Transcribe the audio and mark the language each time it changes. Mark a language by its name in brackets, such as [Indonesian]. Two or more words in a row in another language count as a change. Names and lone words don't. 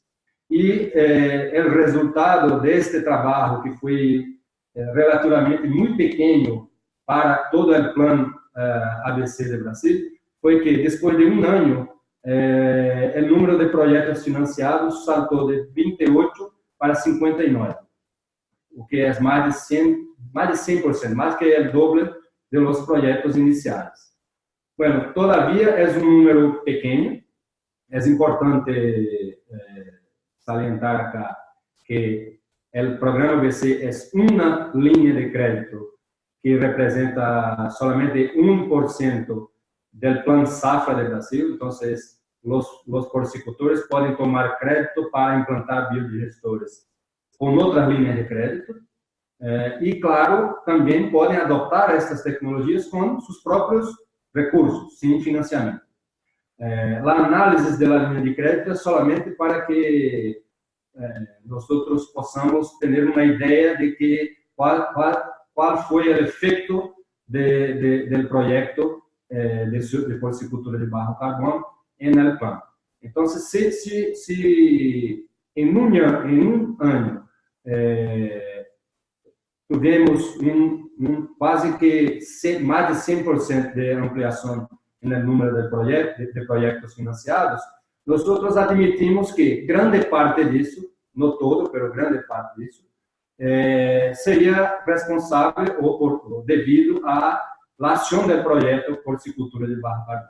[Portuguese] E o resultado deste trabalho, que foi relativamente muito pequeno para todo o plano ABC de Brasil, foi que depois de um ano, o número de projetos financiados saltou de 28 para 59, o que é mais de 100%, mais que o dobro de los projetos iniciais. [Spanish] Bueno, todavía es un número pequeño. Es importante salientar acá que el programa BC es una línea de crédito que representa solamente 1% del plan Safra de Brasil. Entonces, los porcicultores pueden tomar crédito para implantar biodigestores con otras líneas de crédito. Y claro, también pueden adoptar estas tecnologías con sus propios recursos, sin financiamento. La análise de la línea de crédito es solamente para que nosotros [Portuguese] possamos ter uma ideia de que qual foi o efeito [Spanish] del proyecto de porcicultura de bajo carbono en el plano. Entonces, si en un año [Portuguese] tivemos quase que mais de 100% de ampliação no número de projetos financiados, nós admitimos que grande parte disso, não todo, mas grande parte disso, seria responsável ou devido à ação do projeto Porcicultura de Bajo Carbono.